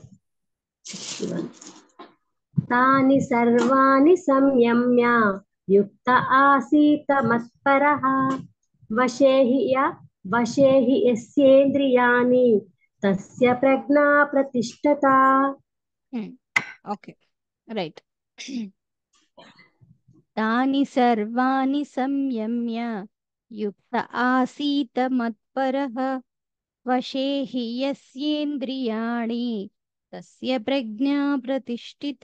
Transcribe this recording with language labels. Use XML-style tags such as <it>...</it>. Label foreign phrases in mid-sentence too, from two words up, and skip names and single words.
<sa>तानि सर्वाणि संयम्य युक्त आसीत मत्परः वशे हि वशे हि यस्येन्द्रियाणि तस्य प्रज्ञा प्रतिष्ठता।</sa> <en>Okay right.</en> <sa>తాని సర్వాణి సంయమ్య యుక్త ఆసీత మత్పరః వశే హి యస్యేంద్రియాణి తస్య ప్రజ్ఞా ప్రతిష్ఠిత.</sa>